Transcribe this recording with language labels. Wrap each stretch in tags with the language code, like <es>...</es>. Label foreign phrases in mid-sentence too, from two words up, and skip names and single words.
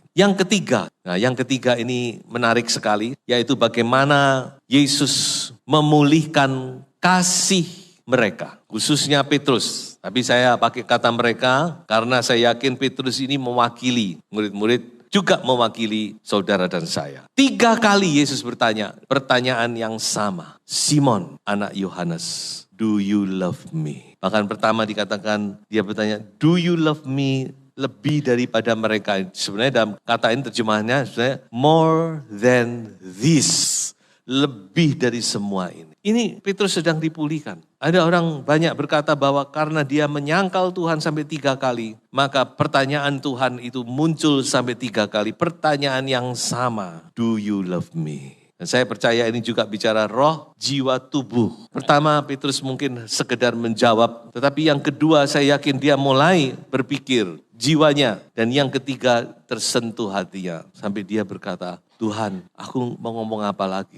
<id>Yang ketiga ini menarik sekali, yaitu bagaimana Yesus memulihkan kasih mereka, khususnya Petrus. Tapi saya pakai kata mereka karena saya yakin Petrus ini mewakili murid-murid, juga mewakili saudara dan saya. 3 kali Yesus bertanya, pertanyaan yang sama. Simon, anak Yohanes,</id> <en>do you love me?</en> <id>Bahkan pertama dikatakan, dia bertanya,</id> <en>do you love me?</en> <id>Lebih daripada mereka. Sebenarnya dalam kata ini terjemahannya sebenarnya</id> <en>more than this.</en> <id>Lebih dari semua ini. Ini Petrus sedang dipulihkan. Ada orang banyak berkata bahwa karena dia menyangkal Tuhan sampai 3 kali, maka pertanyaan Tuhan itu muncul sampai 3 kali. Pertanyaan yang sama,</id> <en>do you love me?</en> <id>Dan saya percaya ini juga bicara roh, jiwa, tubuh. Pertama Petrus mungkin sekedar menjawab, tetapi yang kedua saya yakin dia mulai berpikir jiwanya. Dan yang ketiga tersentuh hatinya. Sampai dia berkata, Tuhan aku mau ngomong apa lagi?</id>